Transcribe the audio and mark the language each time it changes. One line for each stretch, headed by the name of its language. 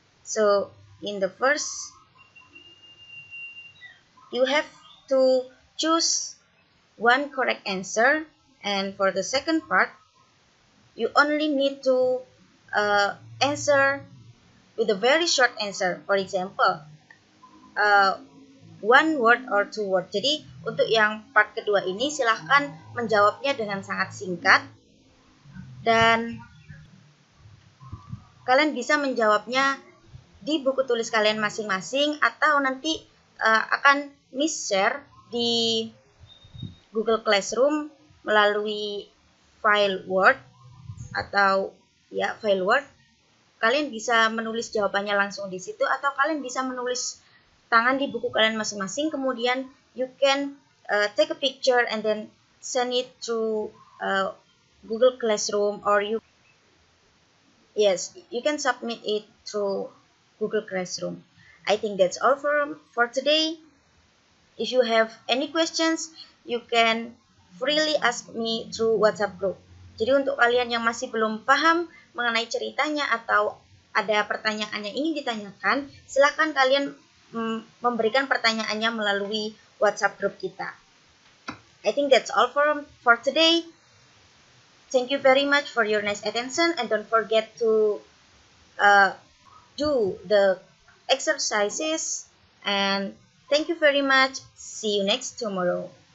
English: So in the first, you have to choose one correct answer And for the second part, you only need to answer with a very short answer. For example, one word or two word.
Indonesian: Jadi untuk yang part kedua ini silahkan menjawabnya dengan sangat singkat dan kalian bisa menjawabnya di buku tulis kalian masing-masing atau nanti akan Miss share di Google Classroom melalui file Word atau ya file Word. Kalian bisa menulis jawabannya langsung di situ atau kalian bisa menulis tangan di buku kalian masing-masing, kemudian
English: you can take a picture and then send it to Google Classroom, or you can submit it through Google Classroom. I think that's all for today. If you have any questions, you can freely ask me through WhatsApp group.
Indonesian: Jadi untuk kalian yang masih belum paham mengenai ceritanya atau ada pertanyaan yang ingin ditanyakan, silakan kalian memberikan pertanyaannya melalui WhatsApp group kita.
English: I think that's all for today. Thank you very much for your nice attention, and don't forget to do the exercises, and thank you very much. See you next tomorrow.